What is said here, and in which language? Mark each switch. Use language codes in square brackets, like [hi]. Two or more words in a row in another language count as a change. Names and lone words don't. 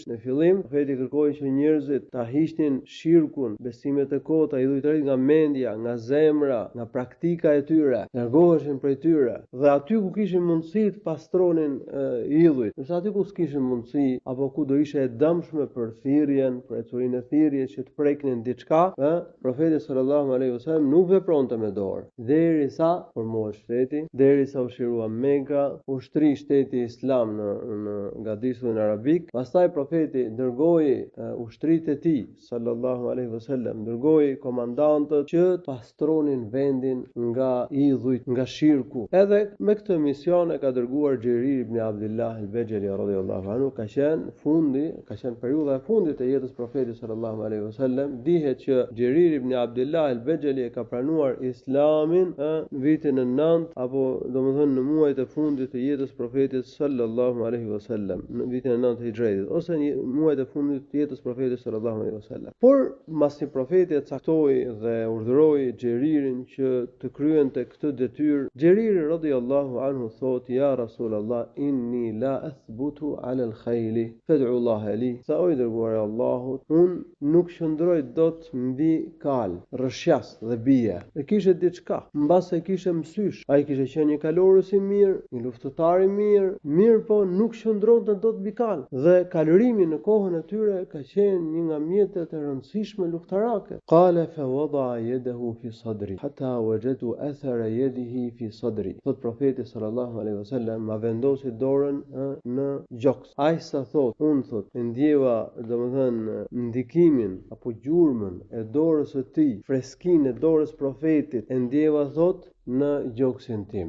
[sq] Në fillim profeti kërkoi që njerëzit ta hiqnin shirkun, besimet e kota, idhujtërinë nga mendja, nga zemra, nga praktika e tyre, largoheshin prej tyre dhe aty ku kishin mundësi të pastronin idhujt, nëse aty ku s'kishin mundësi apo ku do ishte e dëmshme për thirrjen, për ecurinë e thirrjes që të preknin diçka, profeti [ar] صلى الله عليه وسلم [sq] nuk vepronte me dorë, derisa formohej shteti, derisa u shirua Mekka, u shtri shteti Islam në gadisën arabik. Pastaj profeti dërgoi ushtritë e tij [ar] صلى الله عليه وسلم, [sq] dërgoi komandantët që pastronin vendin nga idhujt, nga shirku. Edhe me këtë mision e ka dërguar Xherir ibn Abdullah al-Bajali [ar] رضي الله عنه, [sq] ka qenë periudha e fundit e jetës profetit [ar] صلى الله عليه وسلم. [sq] Dihet që Xherir ibn Abdullah al-Bajali e ka pranuar Islamin në vitin e 9 apo domethënë në muajt e fundit të jetës profetit [ar] صلى الله عليه وسلم, [sq] në vitin e 9 të Hijrëtit ose në muajt e fundit të jetës profetit [ar] صلى الله عليه وسلم. [sq] Por mbasi profeti e caktoi dhe urdhëroi Xheririn që të kryente këtë detyrë, Xheriri [ar] رضي الله عنه [sq] thot: [ar] "يا رسول الله إني لا أثبت على الخيل فادع الله لي." [sq] Sa o I dërguar I Allahut, un nuk qëndroj dot mbi kal, rrshjas dhe bie. E kishte diçka, mbas e kishte mësysh. Ai kishte qenë një kalorës I mirë, një luftëtar I mirë po nuk qëndronte dot mbi kal. Dhe kalorimi në kohën e tyre ka qenë një nga mjetet e rëndësishme luftarake. [ar] قال فوضع يده في صدري حتى وجدت أثر يده في صدري. [sq] Thot profeti [ar] صلى الله عليه وسلم, [sq] ma vendosi dorën në gjoks. Ai sa thot, un thot, e ndjeva domethënë ndikimin apo gjurmën e dorës së tij, freskinë e dorës profetit, e ndjeva thot në gjoksin tim.